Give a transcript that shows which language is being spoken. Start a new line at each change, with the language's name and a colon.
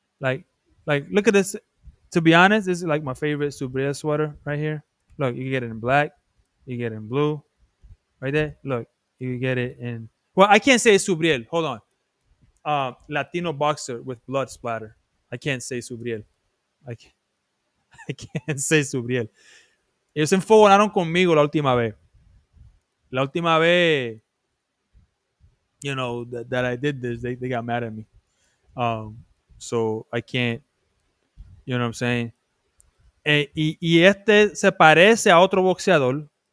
English: Like look at this. To be honest, this is like my favorite SUBRIEL sweater right here. Look, you can get it in black, you get it in blue, right there. Look, you can get it in. Well, I can't say SUBRIEL. Hold on. Latino boxer with blood splatter. I can't say SUBRIEL. I can't, I can't say SUBRIEL.
Spanish: Ellos se enfogonaron conmigo la última vez. La última vez,
English: that I did this, they got mad at me. Um, so I can't, you know what I'm saying?
Spanish: Y este se parece a otro boxeador.